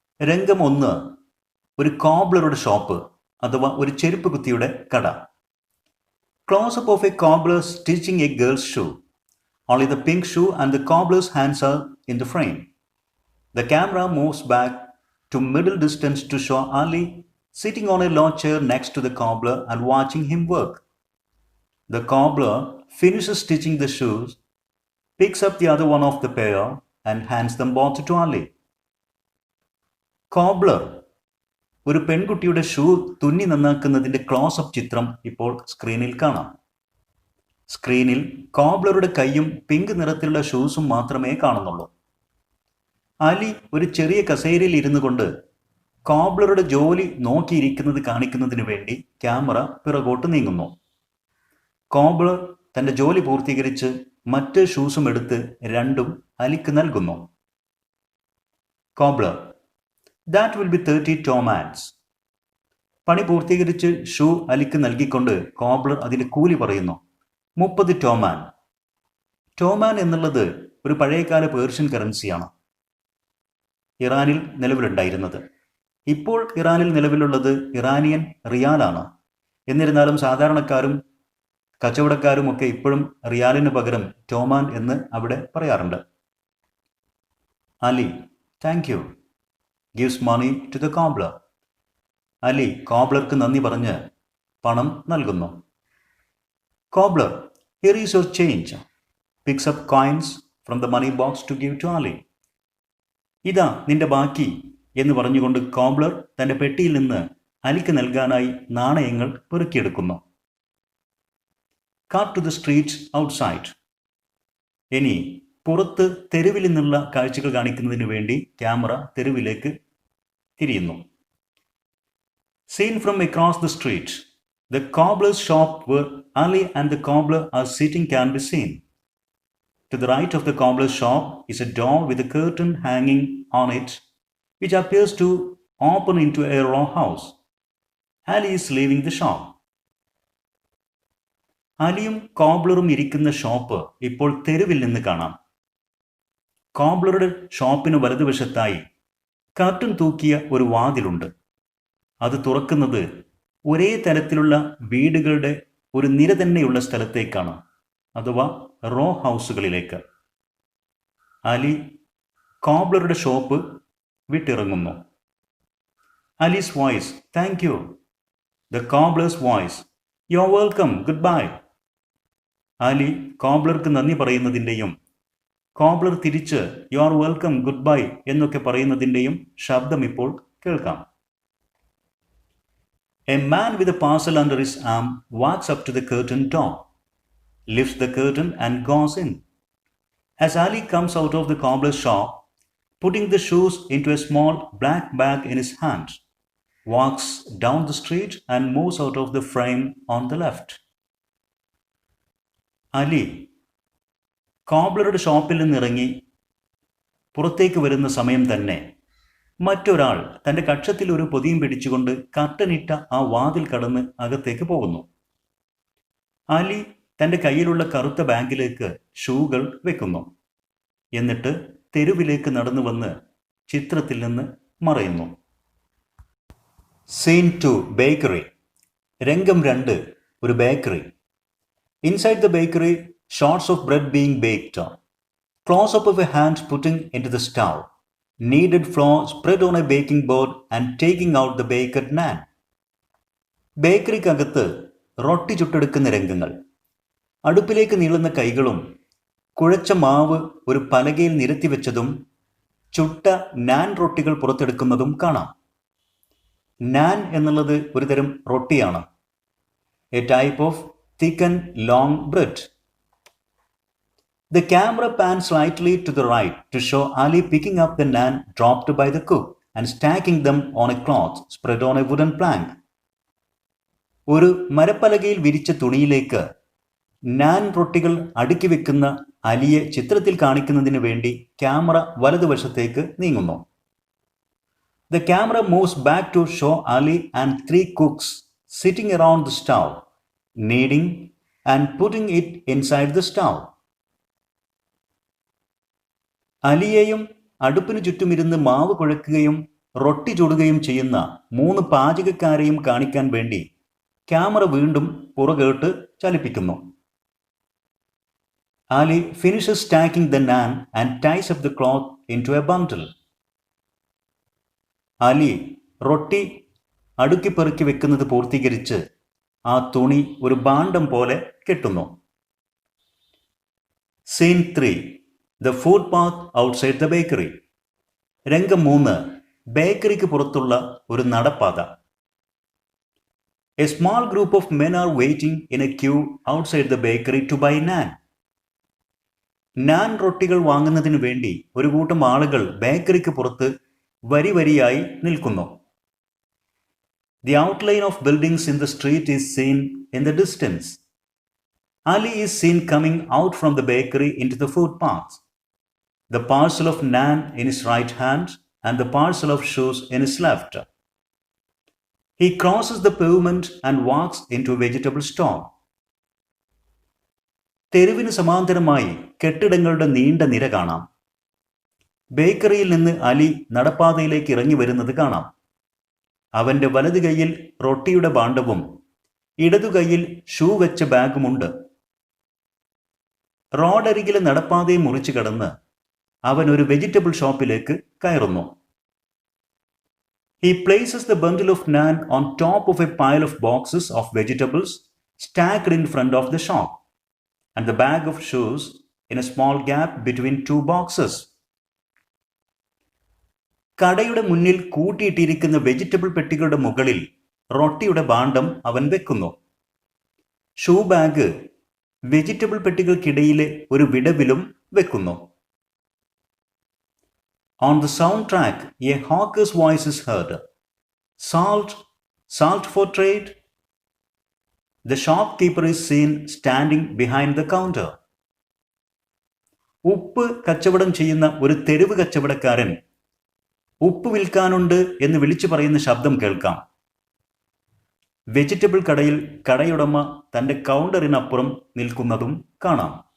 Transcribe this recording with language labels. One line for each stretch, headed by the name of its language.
Malayalam: രംഗം 1, ഒരു കോബ്ലറുടെ ഷോപ്പ് അഥവാ ഒരു ചെരുപ്പ് കുത്തിയുടെ കട.
English: Close up of a cobbler stitching a girl's shoe. Only the pink shoe and the cobbler's hands are in the frame. The camera moves back to middle distance to show Ali sitting on a low chair next to the cobbler and watching him work. The cobbler finishes stitching the shoes, picks up the other one of the pair and hands them both to Ali.
Malayalam: Cobbler ഒരു പെൺകുട്ടിയുടെ shoe തുന്നി നന്നാക്കുന്നതിൻ്റെ close-up ചിത്രം ഇപ്പോൾ സ്ക്രീനിൽ കാണാം. സ്ക്രീനിൽ കോബ്ലറുടെ കൈയും pink നിറത്തിലുള്ള ഷൂസും മാത്രമേ കാണുന്നുള്ളൂ. അലി ഒരു ചെറിയ കസേരയിൽ ഇരുന്നു കൊണ്ട് കോബ്ലറുടെ ജോലി നോക്കിയിരിക്കുന്നത് കാണിക്കുന്നതിന് വേണ്ടി ക്യാമറ പിറകോട്ട് നീങ്ങുന്നു. കോബ്ലർ തൻ്റെ ജോലി പൂർത്തീകരിച്ച് മറ്റ് ഷൂസും എടുത്ത് രണ്ടും അലിക്ക് നൽകുന്നു.
English: Cobbler: That will be 30 tomans.
Malayalam: പണി പൂർത്തീകരിച്ച് ഷൂ അലിക്ക് നൽകിക്കൊണ്ട് കോബ്ലർ അതിന് കൂലി പറയുന്നു. 30 ടോമാൻ. ടോമാൻ എന്നുള്ളത് ഒരു പഴയകാല പേർഷ്യൻ കറൻസിയാണ്, ഇറാനിൽ നിലവിലുണ്ടായിരുന്നത്. ഇപ്പോൾ ഇറാനിൽ നിലവിലുള്ളത് ഇറാനിയൻ റിയാലാണ്. എന്നിരുന്നാലും സാധാരണക്കാരും കച്ചവടക്കാരും ഒക്കെ ഇപ്പോഴും റിയാലിന് പകരം ടോമാൻ എന്ന് അവിടെ പറയാറുണ്ട്.
English: Ali: thank you. gives money to the cobbler.
Malayalam: Ali കോബ്ലർക്ക് നന്ദി പറഞ്ഞ് പണം നൽകുന്നു.
English: Cobbler: here is your change. picks up coins from the money box to give to Ali.
Malayalam: ഇതാ നിന്റെ ബാക്കി എന്ന് പറഞ്ഞുകൊണ്ട് കോബ്ലർ തൻ്റെ പെട്ടിയിൽ നിന്ന് അലിക്ക് നൽകാനായി നാണയങ്ങൾ പെറുക്കിയെടുക്കുന്നു.
English: cut to the streets outside.
Malayalam: ഇനി പുറത്ത് തെരുവിൽ നിന്നുള്ള കാഴ്ചകൾ കാണിക്കുന്നതിന് വേണ്ടി ക്യാമറ തെരുവിലേക്ക് തിരിയുന്നു.
English: Seen from across the street. The cobbler's shop where Ali and the cobbler are sitting can be seen. To the right of the cobbler's shop is a door with a curtain hanging on it, which appears to open into a row house. Ali is leaving the shop.
Malayalam: അലിയും കോബ്ലറും ഇരിക്കുന്ന shop ഇപ്പോൾ തെരുവിൽ നിന്ന് കാണാം. കോബ്ലറുടെ ഷോപ്പിന് വലതുവശത്തായി curtain തൂക്കിയ ഒരു വാതിലുണ്ട്. അത് തുറക്കുന്നത് ഒരേ തരത്തിലുള്ള വീടുകളുടെ ഒരു നിര തന്നെയുള്ള സ്ഥലത്തേക്കാണ്, അഥവാ raw ഹൗസുകളിലേക്ക്. Ali കോബ്ലറുടെ shop വിട്ടിറങ്ങുന്നു.
English: Ali's voice: thank you. The cobbler's voice: you are welcome, goodbye.
Malayalam: ആലി കോബ്ലർക്ക് നന്ദി പറയുന്നതിൻ്റെയും കോബ്ലർ തിരിച്ച്
English: you are welcome goodbye
Malayalam: എന്നൊക്കെ പറയുന്നതിൻ്റെയും ശബ്ദം ഇപ്പോൾ കേൾക്കാം.
English: A man with a parcel under his arm walks up to the curtain door, lifts the curtain and goes in. As Ali comes out of the cobbler's shop, putting the shoes into a small black bag in his hand, walks down the street and moves out of the frame on the left.
Malayalam: Ali കോബ്ലറുടെ ഷോപ്പിൽ നിന്നിറങ്ങി പുറത്തേക്ക് വരുന്ന സമയം തന്നെ മറ്റൊരാൾ തൻ്റെ കക്ഷത്തിൽ ഒരു പൊതിയും പിടിച്ചുകൊണ്ട് കർട്ടനിട്ട ആ വാതിൽ കടന്ന് അകത്തേക്ക് പോകുന്നു. അലി തൻ്റെ കയ്യിലുള്ള കറുത്ത ബാഗിലേക്ക് ഷൂകൾ വെക്കുന്നു. എന്നിട്ട് തെരുവിലേക്ക് നടന്നു വന്ന് ചിത്രത്തിൽ നിന്ന് മറയുന്നു.
English: Scene 2 bakery.
Malayalam: രംഗം 2 ഒരു bakery.
English: Inside the bakery, shots of bread being baked. Close up of a hand putting into the stove, kneaded flour spread on a baking board and taking out the baked naan.
Malayalam: ബേക്കറിക്കകത്ത് റൊട്ടി ചുട്ടെടുക്കുന്ന രംഗങ്ങൾ. അടുപ്പിലേക്ക് നീളുന്ന കൈകളും കുഴച്ച മാവ് ഒരു പലകയിൽ നിരത്തിവെച്ചതും ചുട്ട നാൻ റൊട്ടികൾ പുറത്തെടുക്കുന്നതും കാണാം. നാൻ എന്നുള്ളത് ഒരു തരം റൊട്ടിയാണ്.
English: A type of thick and long bread. The camera pans slightly to the right to show Ali picking up the naan dropped by the cook and stacking them on a cloth spread on a wooden plank.
Malayalam: ഒരു മരപ്പലകയിൽ വിരിച്ച തുണിയിലേക്ക് നാൻ റൊട്ടികൾ അടുക്കി വെക്കുന്ന അലിയെ ചിത്രത്തിൽ കാണിക്കുന്നതിന് വേണ്ടി camera വലതുവശത്തേക്ക് നീങ്ങുന്നു.
English: The camera moves back to show Ali and 3 cooks sitting around the stove, kneading and putting it inside the stove.
Malayalam: അലിയെയും അടുപ്പിന് ചുറ്റുമിരുന്ന് മാവ് കുഴക്കുകയും റൊട്ടി ചുടുകയും ചെയ്യുന്ന 3 പാചകക്കാരെയും കാണിക്കാൻ വേണ്ടി ക്യാമറ വീണ്ടും പുറകോട്ട് ചലിപ്പിക്കുന്നു.
English: Ali finishes stacking the naan and ties up the cloth into a bundle.
Malayalam: Ali റൊട്ടി അടുക്കി പെറുക്കി വെക്കുന്നത് പൂർത്തീകരിച്ച് ആ തുണി ഒരു ഭാണ്ഡം പോലെ കെട്ടുന്നു.
English: Scene 3 The footpath outside the bakery.
Malayalam: രംഗം 3 ബേക്കറിക്ക് പുറത്തുള്ള ഒരു നടപ്പാത.
English: A small group of men are waiting in a queue outside the bakery to buy naan.
Malayalam: നാൻ റൊട്ടികൾ വാങ്ങുന്നതിന് വേണ്ടി ഒരു കൂട്ടം ആളുകൾ ബേക്കറിക്ക് പുറത്ത് വരി വരിയായി നിൽക്കുന്നു.
English: The outline of buildings in the street is seen in the distance. Ali is seen coming out from the bakery into the footpath, the parcel of naan in his right hand and the parcel of shoes in his left. He crosses the pavement and walks into a vegetable store.
Malayalam: തെരുവിന് സമാന്തരമായി കെട്ടിടങ്ങളുടെ നീണ്ട നിര കാണാം. ബേക്കറിയിൽ നിന്ന് അലി നടപ്പാതയിലേക്ക് ഇറങ്ങി വരുന്നത് കാണാം. അവൻ്റെ വലത് കൈയിൽ റൊട്ടിയുടെ ഭാണ്ഡവും ഇടതു കൈയിൽ ഷൂ വെച്ച ബാഗുമുണ്ട്. റോഡരികിലെ നടപ്പാതയെ മുറിച്ചു കടന്ന് അവൻ ഒരു വെജിറ്റബിൾ ഷോപ്പിലേക്ക് കയറുന്നു.
English: He places the bundle of naan on top of a pile of boxes of vegetables stacked in front of the shop, and the bag of shoes in a small gap between 2 boxes.
Malayalam: കടയുടെ മുന്നിൽ കൂട്ടിയിട്ടിരിക്കുന്ന vegetable പെട്ടികളുടെ മുകളിൽ റൊട്ടിയുടെ ഭാണ്ഡം അവൻ വെക്കുന്നു. Shoe bag vegetable പെട്ടികൾക്കിടയിലെ ഒരു വിടവിലും വെക്കുന്നു.
English: On the soundtrack, a hawker's voice is heard. Salt, salt for trade. The shopkeeper is seen standing behind the counter.
Malayalam: ഉപ്പ് കച്ചവടം ചെയ്യുന്ന ഒരു തെരുവ് കച്ചവടക്കാരൻ ഉപ്പ് വിൽക്കാനുണ്ട് എന്ന് വിളിച്ചു പറയുന്ന ശബ്ദം കേൾക്കാം. വെജിറ്റബിൾ കടയിൽ കടയുടമ തൻ്റെ കൗണ്ടറിനപ്പുറം നിൽക്കുന്നതും കാണാം.